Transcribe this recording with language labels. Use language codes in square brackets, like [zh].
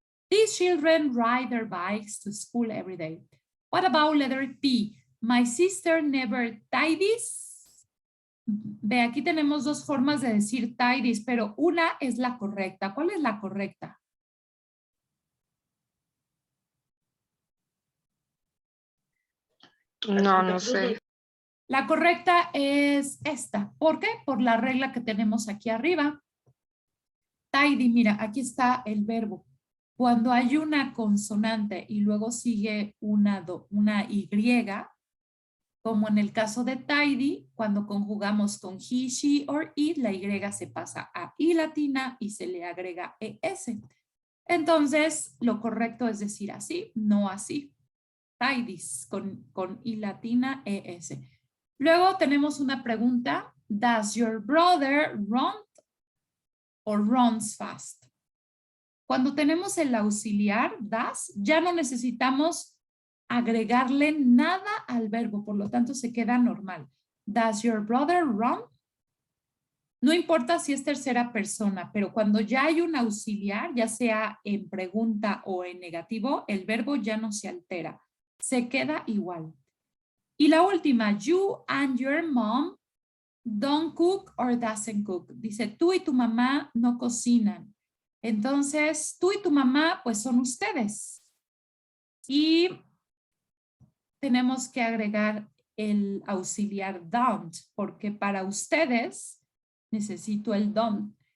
[en] These children ride their bikes to school every day. What about letter P? My sister never tidies. [es] Ve, aquí tenemos dos formas de decir tidies, pero una es la correcta. ¿Cuál es la correcta? No, no sé. La correcta es esta. ¿Por qué? Por la regla que tenemos aquí arriba. Tidy, mira, aquí está el verbo. Cuando hay una consonante y luego sigue una Y, como en el caso de tidy, cuando conjugamos con he, she or it, la Y se pasa a I latina y se le agrega ES. Entonces, lo correcto es decir así, no así. Tidies con I latina, ES. Luego tenemos una pregunta. [en] Does your brother run or runs fast? [es] Cuando tenemos el auxiliar, does, ya no necesitamos agregarle nada al verbo, por lo tanto se queda normal. [en] Does your brother run? [es] No importa si es tercera persona, pero cuando ya hay un auxiliar, ya sea en pregunta o en negativo, el verbo ya no se altera, se queda igual. Y la última, [en] you and your mom don't cook or doesn't cook. [es] Dice, tú y tu mamá no cocinan. Entonces, tú y tu mamá, pues son ustedes. Y tenemos que agregar el auxiliar don't, porque para ustedes necesito el don't.